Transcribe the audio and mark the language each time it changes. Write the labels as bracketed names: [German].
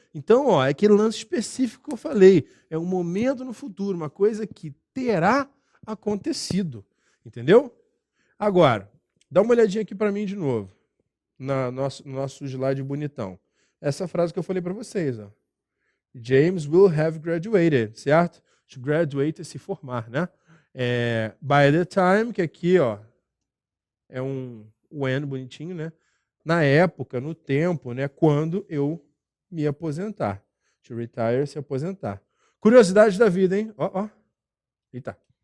[Portuguese] Então, ó, é aquele lance específico que eu falei. É um momento no futuro, uma coisa que terá acontecido. Entendeu? Agora, dá uma olhadinha aqui para mim de novo, no nosso slide bonitão. Essa frase que eu falei para vocês. Ó. [English] James will have graduated, certo? [Portuguese] To graduate é se formar, né? By the time, que aqui ó, é um when bonitinho, né? Na época, no tempo, né? Quando eu me aposentar. To retire, se aposentar. Curiosidade da vida, hein? Ó. Eita.